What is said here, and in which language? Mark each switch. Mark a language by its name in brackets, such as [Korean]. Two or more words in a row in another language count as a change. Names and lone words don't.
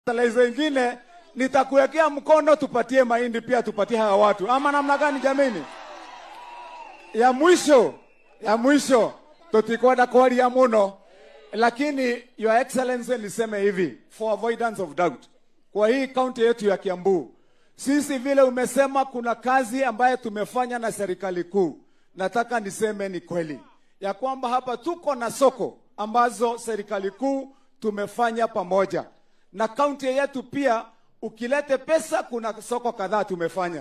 [Swahili] Talezo ingine nitakuwekea mkono tupatie mahindi pia tupatie hawa watu. Ama namna gani jameni? Ya mwisho [Kikuyu] tutikwenda kwaria muno, [English] lakini your excellency [Swahili] niseme hivi [English] for avoidance of doubt. [Swahili] Kwa hii county yetu ya Kiambu, sisi vile umesema kuna kazi ambayo tumefanya na serikali kuu. Nataka niseme ni kweli ya kwamba hapa tuko na soko ambazo serikali kuu tumefanya pamoja. Na county yetu pia ukilete pesa kuna soko kadhaa tumefanya.